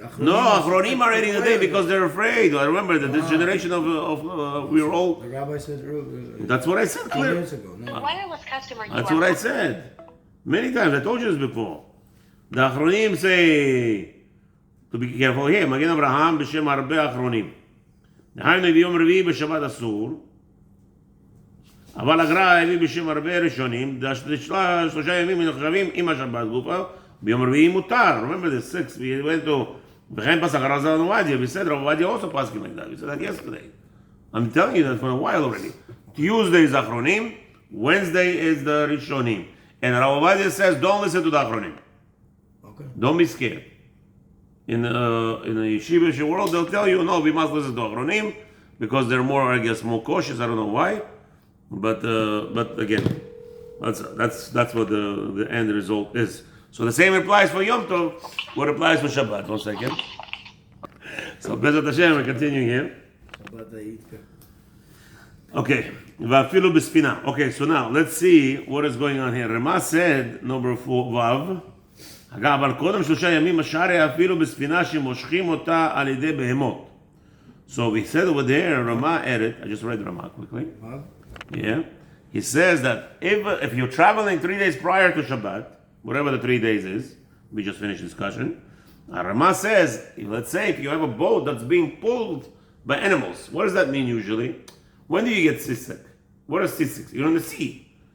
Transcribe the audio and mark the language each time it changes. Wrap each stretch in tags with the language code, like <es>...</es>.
<en>Achronim are adding a day because they're afraid. I remember that this generation of we were all. The rabbi said earlier. That's what I said. 2 years ago. No. Wireless customer. That's what I said. Many times. I told you this before. The Achronim say to be careful here.</en> <he>Magen Abraham b'shem harbe Achronim. דהיינו ביום רביעי בשבת אסור. אבל הגר"א הביא בשם הרבה ראשונים, שלושה ימים נחשבים עם השבת גופה, ביום רביעי מותר.</he> <en>Remember the 6, we went to,</en> <he>וכן פסק הרב עובדיה,</he> <en>we said, Rav Ovadia also pasking like that. We said that yesterday. I'm telling you that for a while already. Tuesday is Achronim, Wednesday is the Rishonim. And Rav Ovadia says, don't listen to the Achronim. Okay. Don't be scared. In the yeshivish world, they'll tell you, no, we must listen to Achronim, because they're more, I guess, more cautious. I don't know why. But again, that's what the end result is. So the same applies for Yom Tov, what applies for Shabbat. 1 second. So Bezat Hashem, we're continuing here. Okay,</en> <he>Vafilu b'spina.</he> <en>Okay, so now let's see what is going on here. Rama said, number 4, Vav.</en> <he>אבל קודם 3 ימים השאר אפילו בספינה שמושכים אותה על ידי בהמות.</he> <en>So we said over there, Rama added, I just read Rama quickly. Yeah. He says that if you're traveling 3 days prior to Shabbat, whatever the 3 days is, we just finished discussion. Rama says, let's say if you have a boat that's being pulled by animals, what does that mean usually? When do you get seasick? What is seasick? You're in the sea.</en>